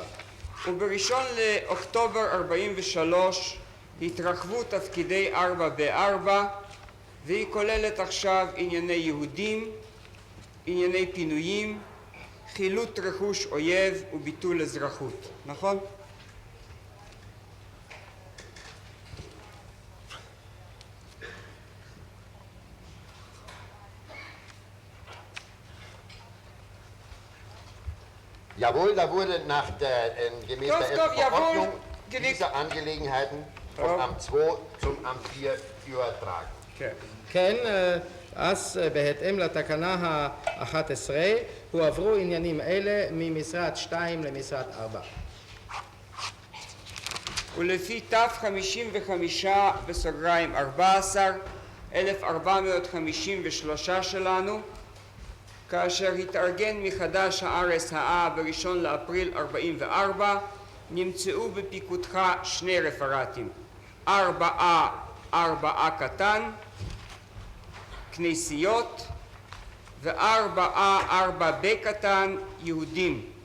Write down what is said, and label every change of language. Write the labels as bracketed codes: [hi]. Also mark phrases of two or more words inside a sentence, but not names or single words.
[he] ובראשון לאוקטובר 43 התרחבו תפקידי 4 ב-4 והיא כוללת עכשיו ענייני יהודים, ענייני פינויים, חילוט רכוש אויב וביטול אזרחות. נכון? [de] Jawohl, da wurde gemäß der Verordnung dieser Angelegenheiten vom Amt 2 zum Amt 4 übertragen. [he] כן, אז בהתאם לתקנה ה-11 הועברו עניינים אלה ממשרד 2 למשרד 4. ולפי תו 55 בסוגריים 14, 1453 שלנו, כאשר התארגן מחדש ה-RSA ב-1 לאפריל 44, נמצאו בפיקודך 2 רפרטים, 4A קטן, כנסיות, ו4A 4B קטן, יהודים.